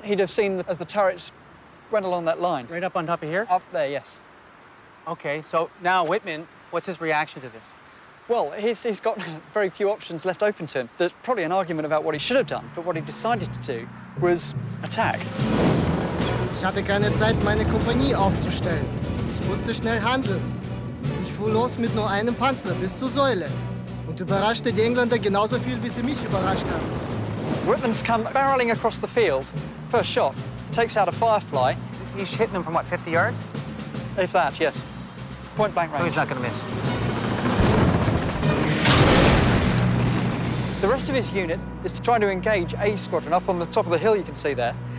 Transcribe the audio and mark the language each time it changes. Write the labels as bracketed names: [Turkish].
[English] He'd have seen as the turrets went along that line. Right up on top of here? Up there, yes. Okay, so now Wittmann, what's his reaction to this? Well, he's got very few options left open to him. There's probably an argument about what he should have done, but what he decided to do was attack. [German] Ich hatte keine Zeit, meine Kompanie aufzustellen. musste schnell handeln. Ich fuhr los mit nur einem Panzer bis zur Säule und überraschte die Engländer genauso viel, wie sie mich überrascht haben. [English] Wittmann's come barreling across the field. First shot, takes out a Firefly. He's hitting them from, what, 50 yards? If that, yes. Point blank range. So he's not going to miss. The rest of his unit is to try to engage A Squadron up on the top of the hill you can see there.